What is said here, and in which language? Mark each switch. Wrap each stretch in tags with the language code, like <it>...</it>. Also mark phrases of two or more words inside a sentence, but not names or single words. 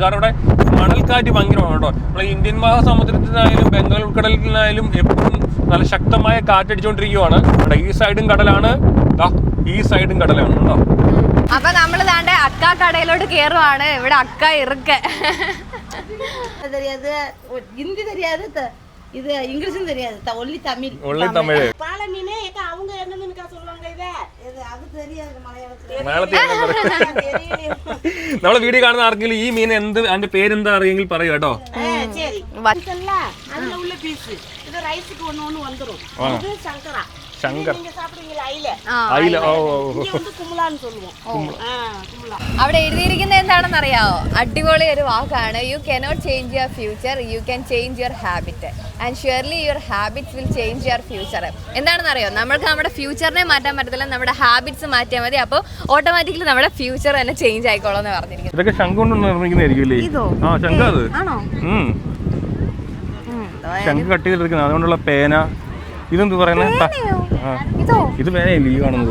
<ml>കാരണം ഇവിടെ മണൽക്കാറ്റ് ഭയങ്കരമാണ് കേട്ടോ. നമ്മളെ ഇന്ത്യൻ മഹാസമുദ്രത്തിനായാലും ബംഗാൾ ഉൾക്കടലിനായാലും എപ്പോഴും നല്ല ശക്തമായ കാറ്റടിച്ചുകൊണ്ടിരിക്കുകയാണ്. ഇവിടെ ഈ സൈഡും കടലാണ്, ഈ സൈഡും കടലാണ് കേട്ടോ. അപ്പൊ നമ്മൾ ദാണ്ടെ അക്ക കടയിലോട്ട് കേറുവാണ്.</ml> <ta>ഇവിടെ அக்கா இருக்கா ഹിന്ദി தெரியாது, இது இங்கிலீஷும் தெரியாது, ஒன்லி தமிழ். பாலை மீனே அவங்க என்னன்னு சொல்லுவாங்க. இது அது தெரியாது മലയാളത്തിൽ.</ta> <ml>നമ്മളെ വീഡിയോ കാണുന്ന ആർക്കെങ്കിലും ഈ മീൻ എന്ത് അതിന്റെ പേരെന്താ അറിയെങ്കിൽ പറയൂ കേട്ടോ. ശരി.</ml> <ta>அதுல உள்ள பீஸ் இது ரைஸ்க்கு ஒண்ணு வந்துரும். இது சங்கரா.</ta> <ml>അവിടെ എഴുതിയിരിക്കുന്നത് എന്താണെന്ന് അറിയാവോ? അടിപൊളി ഒരു വാക്കാണ്.</ml> <en>you cannot change your future, you can change your habit and surely your habits will change your future.</en> <ml>എന്താണെന്ന് അറിയോ? നമ്മൾക്ക് നമ്മുടെ ഫ്യൂച്ചറിനെ മാറ്റാൻ പറ്റത്തില്ല, നമ്മുടെ ഹാബിറ്റ്സ് മാറ്റിയാൽ മതി. അപ്പോൾ ഓട്ടോമാറ്റിക്കലി നമ്മുടെ ഫ്യൂച്ചർ തന്നെ ചേഞ്ച് ആയിക്കോളൂ എന്ന് പറഞ്ഞിരിക്കുന്നത്. ഇതൊക്കെ ശംഖ് കൊണ്ട് നിർമ്മിക്കുന്നതായിരിക്കും. ശംഖ് കട്ട് ചെയ്തെടുക്കുന്നത്, അതുകൊണ്ടുള്ള പേന. ഇതെന്ത് പറയുന്നത്? ഇത് പേനയല്ലേ ഈ കാണുന്നത്?</ml>